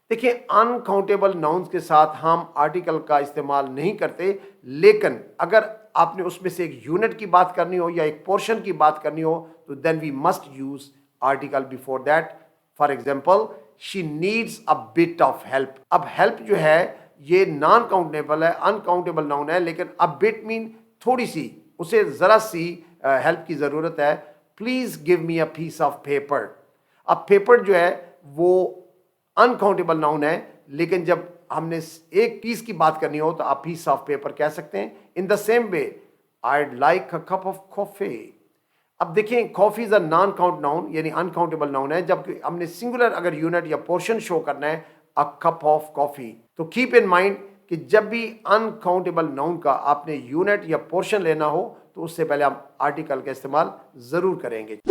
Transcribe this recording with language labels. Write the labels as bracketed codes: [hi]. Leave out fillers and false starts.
[ur] دیکھیں uncountable nouns کے ساتھ ہم آرٹیکل کا استعمال نہیں کرتے، لیکن اگر آپ نے اس میں سے ایک یونٹ کی بات کرنی ہو یا ایک پورشن کی بات کرنی ہو تو [en] Then we must use article before that. For example she needs a bit of help. [ur] اب ہیلپ جو ہے یہ نان کاؤنٹیبل ہے، انکاؤنٹیبل ناؤن ہے، لیکن اب بٹ مین تھوڑی سی، اسے ذرا سی ہیلپ کی ضرورت ہے. [en] Please give me a piece of paper. [ur] اب پیپر جو ہے وہ انکاؤنٹیبل ناؤن ہے، لیکن جب ہم نے ایک پیس کی بات کرنی ہو تو آپ پیس آف پیپر کہہ سکتے ہیں. [en] In the same way I'd like a cup of coffee. [ur] اب دیکھیں [en] coffee is a non count noun [ur] یعنی انکاؤنٹیبل ناؤن ہے، جبکہ ہم نے سنگولر اگر یونٹ یا پورشن شو کرنا ہے [en] A cup of coffee. [ur] تو کیپ ان مائنڈ کہ جب بھی انکاؤنٹیبل ناؤن کا آپ نے یونٹ یا پورشن لینا ہو تو اس سے پہلے ہم آرٹیکل کا استعمال ضرور کریں گے.